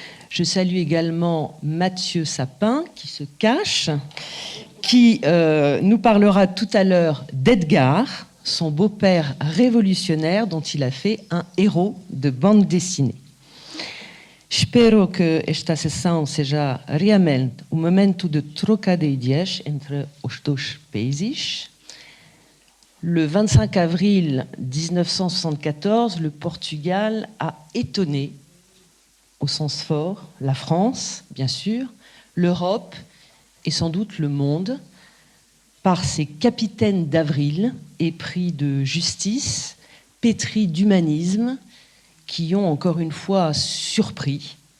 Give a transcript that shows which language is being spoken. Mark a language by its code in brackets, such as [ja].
[fr] Je salue également Mathieu Sapin, qui se cache, qui nous parlera tout à l'heure d'Edgar, son beau-père révolutionnaire dont il a fait un héros de bande dessinée. [pt] Espero que esta sessão seja realmente momento de troca de ideias entre os dois países. [fr] Le 25 avril 1974, le Portugal a étonné au sens fort, la France, bien sûr, l'Europe et sans doute le monde, par ces capitaines d'avril épris de justice, pétris d'humanisme, qui ont encore une fois surpris.